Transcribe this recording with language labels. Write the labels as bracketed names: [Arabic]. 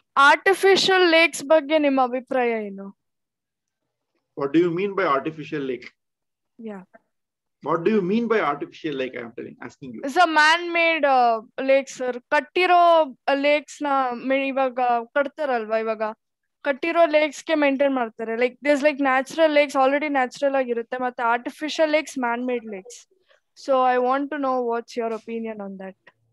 [Kannada] Artificial lakes ಬಗ್ಗೆ ನಿಮ್ಮ ಅಭಿಪ್ರಾಯ ಏನು? [English] What do you mean by artificial lake? Yeah. What do you mean by artificial lake? I am asking you. It's a man-made lake, sir. [Kannada] ಕಟ್ಟಿರೋ lakes ನ ಇವಾಗ ಕಟ್ತಾರಲ್ವಾ, ಇವಾಗ ಕಟ್ಟಿರೋ ಲೇಕ್ಸ್ ಗೆ ಮೇಂಟೈನ್ ಮಾಡ್ತಾರೆ. [English] Like this like natural lakes already natural ಆಗಿರುತ್ತೆ, ಮತ್ತೆ artificial lakes man-made lakes. So I want to know what's your opinion on that.